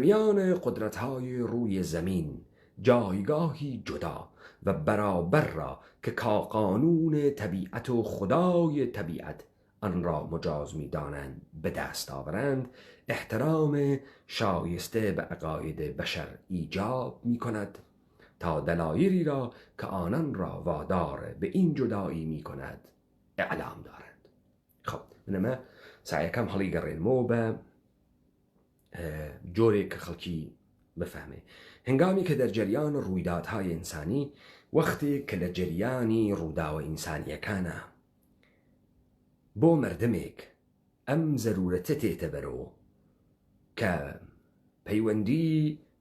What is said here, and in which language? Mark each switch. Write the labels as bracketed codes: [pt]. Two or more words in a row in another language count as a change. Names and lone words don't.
[fa] میان قدرت‌های روی زمین جایگاهی جدا و برابر را که قانون طبیعت و خدای طبیعت آن را مجاز می دانند به دست آورند، احترام شایسته به عقاید بشر ایجاب می کند تا دلایلی را که آنان را وادار به این جدایی می کند اعلام دارند. [ckb] خب منما سعیکم هەڵی گەڕێنمەوە بە جۆرێک کە خەڵکی بفهمێ. [fa] هنگامی کە دەرجەریان ڕوویدادهای ئینسانی، [ckb] وەختێک کە لە جەریانی ڕووداوە ئینسانیەکانە بۆ مردمێک ئەم زەرورەتە تێتە بەرەوە کە پەیوەندی